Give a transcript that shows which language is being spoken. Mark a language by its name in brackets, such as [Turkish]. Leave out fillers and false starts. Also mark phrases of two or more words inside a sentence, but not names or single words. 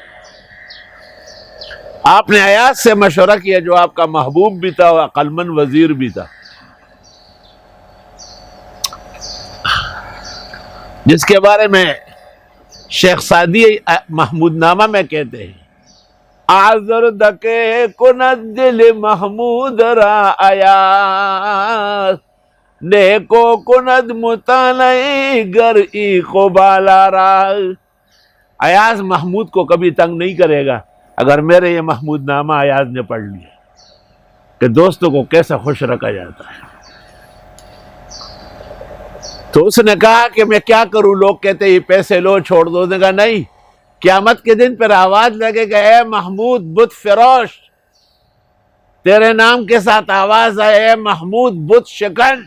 [Urdu] آپ نے ایاز سے مشورہ کیا جو آپ کا محبوب بھی تھا اور عقل مند وزیر بھی تھا، جس کے بارے میں شیخ سعدی محمود نامہ میں کہتے ہیں، [Persian] آزر دکے کند دل محمود را ایاز، نیکو کند مطالعے گر ای قبالا را۔ [Urdu] ایاز محمود کو کبھی تنگ نہیں کرے گا اگر میرے یہ محمود نامہ ایاز نے پڑھ لیا کہ دوستوں کو کیسا خوش رکھا جاتا ہے۔ تو اس نے کہا کہ میں کیا کروں، لوگ کہتے ہیں یہ پیسے لو چھوڑ دو، اس نے کہا نہیں، قیامت کے دن پر آواز لگے گا، اے محمود بت فروش، تیرے نام کے ساتھ آواز آئے، اے محمود بت شکن۔